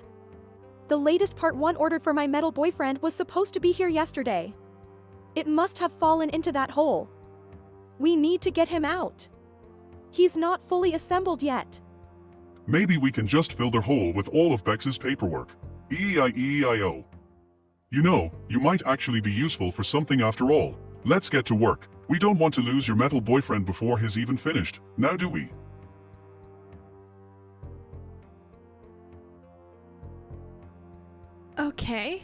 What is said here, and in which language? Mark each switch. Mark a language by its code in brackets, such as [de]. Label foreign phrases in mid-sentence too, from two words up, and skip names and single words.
[en] The latest part 1 order for my metal boyfriend was supposed to be here yesterday. It must have fallen into that hole. We need to get him out. He's not fully assembled yet. Maybe we can just fill their hole with all of Bex's paperwork. E-I-E-I-O. You know, you might actually be useful for something after all. Let's get to work. We don't want to lose your metal boyfriend before he's even finished, now do we? Okay.